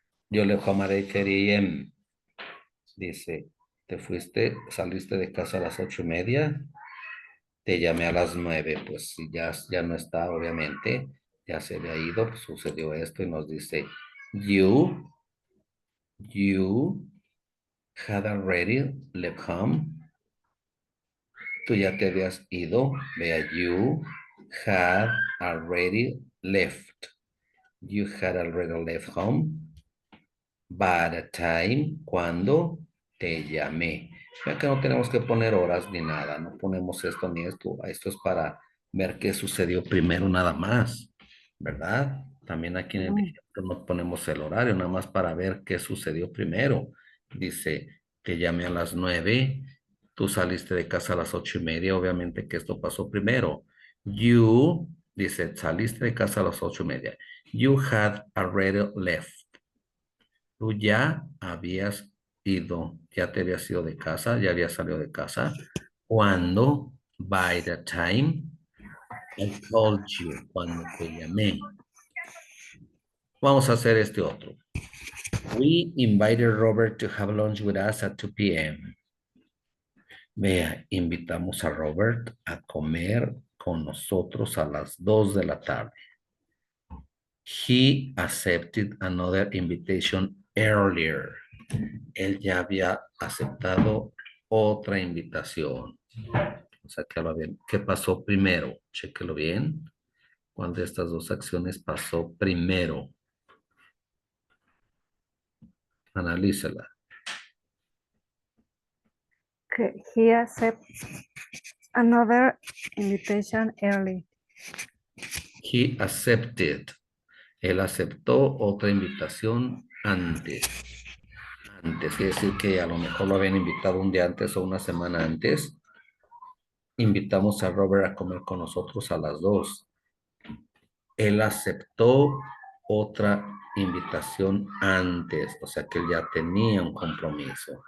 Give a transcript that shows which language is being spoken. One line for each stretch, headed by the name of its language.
English: Yo left home at 8:30 a.m.
Spanish: Dice, te fuiste, saliste de casa a las 8:30. Te llamé a las 9. Pues si ya no está, obviamente, ya se había ido, pues sucedió esto y nos dice,
English: you had already left home.
Spanish: Tú ya te habías ido.
English: Vea, you had already left. You had already left home. By the time,
Spanish: cuando te llamé. Vea que no tenemos que poner horas ni nada. No ponemos esto ni esto. Esto es para ver qué sucedió primero nada más. ¿Verdad? También aquí en el ejemplo no ponemos el horario, nada más para ver qué sucedió primero. Dice que llamé a las 9. Tú saliste de casa a las 8:30. Obviamente que esto pasó primero. You, dice, saliste de casa a las 8:30.
English: You had already left.
Spanish: Tú ya habías ido, ya te habías ido de casa, ya habías salido de casa.
English: Cuando, by the time, I called you,
Spanish: cuando te llamé. Vamos a hacer este otro.
English: We invited Robert to have lunch with us at 2 p.m.
Spanish: Vea, invitamos a Robert a comer con nosotros a las 2 de la tarde.
English: He accepted another invitation earlier.
Spanish: Él ya había aceptado otra invitación. O sea, que bien. ¿Qué pasó primero? Chéquelo bien. ¿Cuál de estas dos acciones pasó primero? Analícela.
English: He accepts another invitation early. He accepted.
Spanish: Él aceptó otra invitación antes. Antes, quiere decir que a lo mejor lo habían invitado un día antes o una semana antes. Invitamos a Robert a comer con nosotros a las 2. Él aceptó otra invitación antes, o sea que él ya tenía un compromiso.